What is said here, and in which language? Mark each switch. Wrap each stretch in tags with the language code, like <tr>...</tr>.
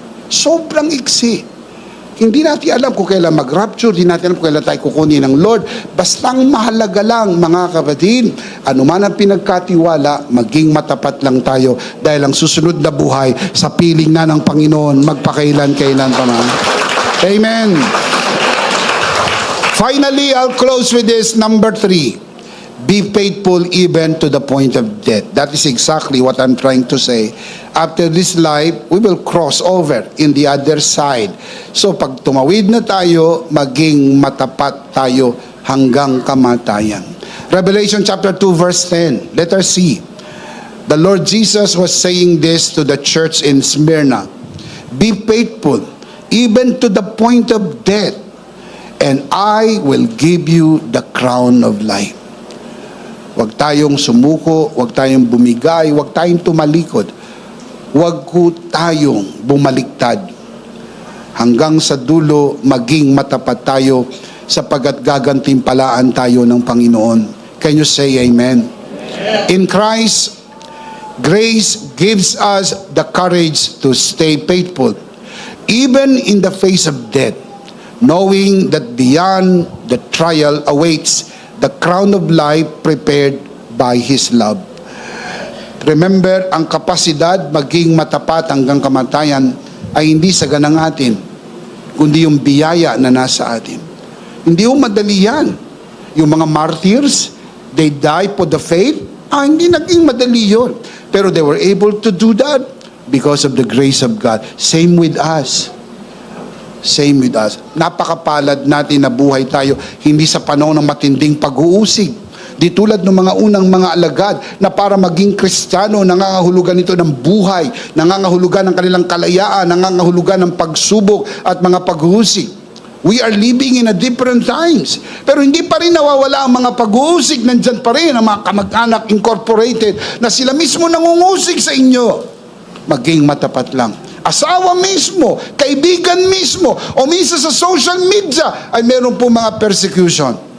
<tl>Sobrang iksi. Hindi natin alam kung kailan mag-rapture, hindi natin alam kung kailan tayo kukunin ng Lord. Basta ang mahalaga lang, mga kapatid, ano man ang pinagkatiwala, maging matapat lang tayo dahil ang susunod na buhay sa piling na ng Panginoon, magpakailan-kailan pa man. Amen.</tl> <en>Finally, I'll close with this, number 3. Be faithful even to the point of death. That is exactly what I'm trying to say. After this life, we will cross over in the other side.</en> <tl>So pag tumawid na tayo, maging matapat tayo hanggang kamatayan.</tl> <en>Revelation chapter 2 verse 10. Letter C. The Lord Jesus was saying this to the church in Smyrna. Be faithful even to the point of death, and I will give you the crown of life.</en> <tl>Huwag tayong sumuko, huwag tayong bumigay, huwag tayong tumalikod. Huwag ko tayong bumaliktad. Hanggang sa dulo, maging matapat tayo sapagkat gagantimpalaan tayo ng Panginoon.</tl> <en>Can you say amen? In Christ, grace gives us the courage to stay faithful, even in the face of death, knowing that beyond the trial awaits the crown of life prepared by His love.</en> <tl>Remember, ang kapasidad maging matapat hanggang kamatayan ay hindi sa ganang atin, kundi yung biyaya na nasa atin. Hindi yung madali yan. Yung mga martyrs,</tl> <en>they die for the faith,</en> <tl>hindi naging madali yun. Pero</tl> <en>they were able to do that because of the grace of God. Same with us. Same with us.</en> <tl>Napakapalad natin na buhay tayo hindi sa panahon ng matinding pag-uusig. Di tulad ng mga unang mga alagad na para maging Kristiyano, nangangahulugan ito ng buhay, nangangahulugan ng kanilang kalayaan, nangangahulugan ng pagsubok at mga pag-uusig.</tl> <en>We are living in a different times.</en> <tl>Pero hindi pa rin nawawala ang mga pag-uusig. Nandyan pa rin ang mga kamag-anak incorporated na sila mismo nangungusig sa inyo. Maging matapat lang. Asawa mismo, kaibigan mismo, o minsan sa social media ay meron po mga persecution.</tl>